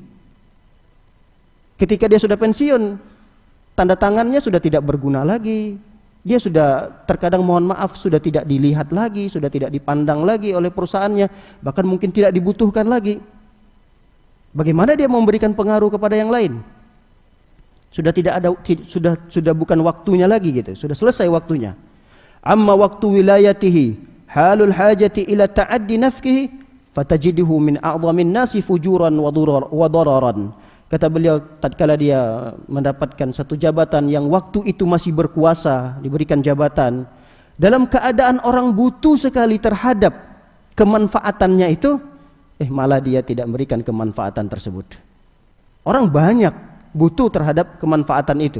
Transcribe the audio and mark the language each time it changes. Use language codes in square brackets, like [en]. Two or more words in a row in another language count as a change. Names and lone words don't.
[id] Ketika dia sudah pensiun, tanda tangannya sudah tidak berguna lagi, dia sudah terkadang mohon maaf sudah tidak dilihat lagi, sudah tidak dipandang lagi oleh perusahaannya, bahkan mungkin tidak dibutuhkan lagi. Bagaimana dia memberikan pengaruh kepada yang lain? Sudah tidak ada, sudah bukan waktunya lagi gitu, sudah selesai waktunya. [ar] أما وقت ولايته حال الحاجة إلى تعدي نفعه فتجده من أعظم الناس فجورا وضررا. [id] Kata beliau, tatkala dia mendapatkan satu jabatan yang waktu itu masih berkuasa, diberikan jabatan, dalam keadaan orang butuh sekali terhadap kemanfaatannya itu, malah dia tidak memberikan kemanfaatan tersebut. Orang banyak butuh terhadap kemanfaatan itu.